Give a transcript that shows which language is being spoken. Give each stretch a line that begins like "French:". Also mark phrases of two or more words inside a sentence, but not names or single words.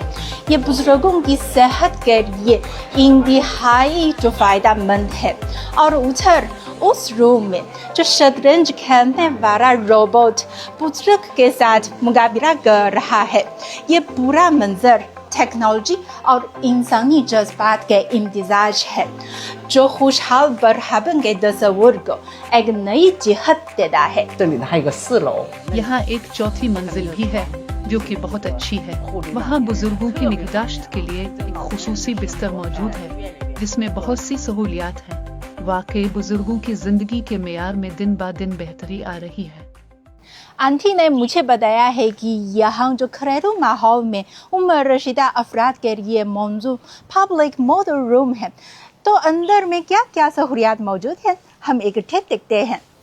Urdu: یہ بزرگوں کی صحت کے لیے انتہائی جو فائدہ مند ہے. اور ادھر اس روم میں جو شطرنج کھیلنے والا روبوٹ بزرگ کے ساتھ مقابلہ کر رہا ہے. یہ پورا منظر ٹیکنالوجی اور انسانی جذبات کے امتزاج ہے جو خوشحال بڑھاپن کے تصور کو ایک نئی جہت دیتا ہے.
Chinese: 这里呢还有个4楼，
Urdu: یہاں ایک چوتھی منزل بھی ہے جو کہ بہت اچھی ہے. وہاں بزرگوں کی نگہداشت کے لیے ایک خصوصی بستر موجود ہے جس میں بہت سی سہولیات ہیں. واقعی بزرگوں کی زندگی کے معیار میں دن بہ دن بہتری آ رہی ہے. آنٹی نے مجھے بتایا ہے کہ یہاں جو گھریلو ماحول میں عمر رسیدہ افراد کے لیے موجود
English: public model room
Urdu: ہے، تو اندر میں کیا کیا سہولیات موجود ہیں، ہم اکٹھے دیکھتے ہیں.